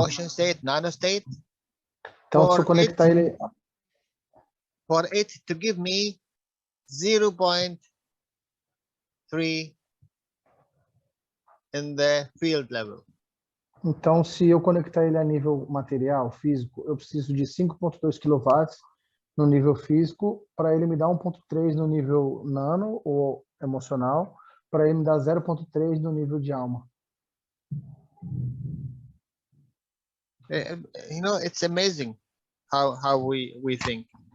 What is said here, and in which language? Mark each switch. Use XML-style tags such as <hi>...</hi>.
<en>emotion state, nano state,</en> <pt>Então, se eu for conectar ele,</pt> <en>for it to give me 0.3 in the field level.</en> <pt>então, se eu conectar ele a nível material, físico, eu preciso de 5.2 kW no nível físico para ele me dar 1.3 no nível nano ou emocional, para ele me dar 0.3 no nível de alma.</pt> <en>You know, it's amazing how we think.</en>